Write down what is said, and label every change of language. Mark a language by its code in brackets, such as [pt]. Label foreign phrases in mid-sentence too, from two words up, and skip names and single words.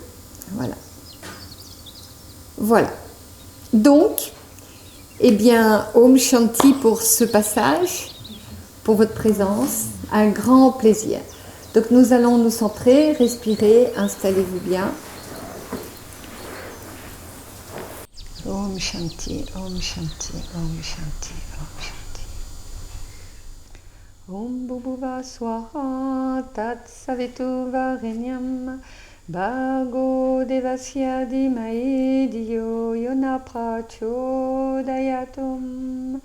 [fr] Voilà. Voilà. Donc, eh bien, [sa] Om Shanti [fr] pour ce passage, pour votre présence, un grand plaisir. Donc nous allons nous centrer, respirer, installez-vous bien. [sa] Om Shanti, Om Shanti, Om Shanti, Om Shanti. Om Bhubhuva Swaha Tat Savitu Varenyam Bhargo Devasya Dhimahi Dhiyo Yona Prachodhayatum.